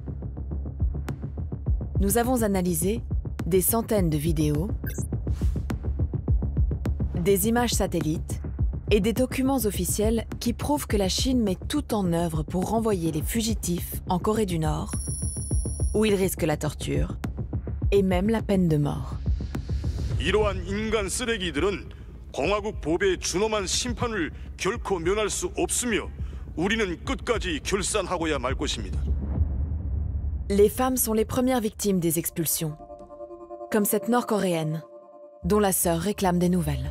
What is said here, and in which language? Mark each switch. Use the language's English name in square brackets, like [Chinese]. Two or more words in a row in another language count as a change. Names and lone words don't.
[French] Nous avons analysé des centaines de vidéos, des images satellites et des documents officiels qui prouvent que la Chine met tout en œuvre pour renvoyer les fugitifs en Corée du Nord, où ils risquent la torture et même la peine de mort. [Korean] 이러한 인간 쓰레기들은 공화국 법에 준엄한 심판을 결코 면할 수 없으며 우리는 끝까지 결산하고야 말 것입니다. [French] Les femmes sont les premières victimes des expulsions, comme cette Nord-Coréenne, dont la sœur réclame des nouvelles.